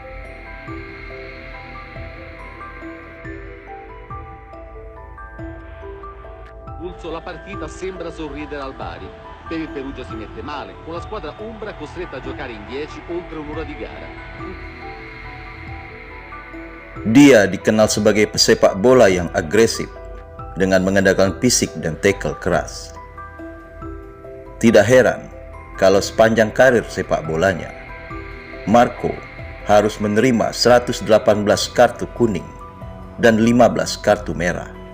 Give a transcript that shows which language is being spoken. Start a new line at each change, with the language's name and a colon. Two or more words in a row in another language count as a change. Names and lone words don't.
Italian: La partita sembra sorridere al Bari. Per il Perugia si mette male, con la squadra umbra costretta a giocare in 10 oltre un'ora di gara.
Indonesian: Dia dikenal sebagai pesepak bola yang agresif dengan mengandalkan fisik dan tackle keras. Tidak heran kalau sepanjang karir sepak bolanya, Marco harus menerima 118 kartu kuning dan 15 kartu merah.